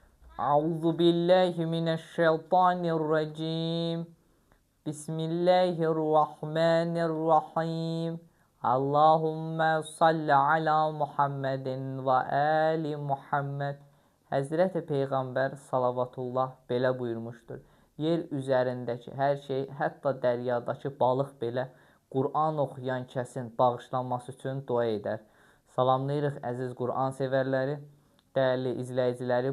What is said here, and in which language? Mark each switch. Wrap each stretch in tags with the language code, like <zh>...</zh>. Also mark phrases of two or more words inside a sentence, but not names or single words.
<ar>أعوذ بالله من الشيطان الرجيم. بسم الله الرحمن الرحيم. اللهم صل على محمد وآل محمد.</ar> <az>Həzrəti Peyğəmbər salavatullah belə buyurmuşdur. Yer üzərindəki hər şey, hətta dəryadakı balıq belə Qur'an oxuyan kəsin bağışlanması üçün dua edər. Salamlayırıq əziz Qur'an sevərləri, dəyərli izləyiciləri.</az>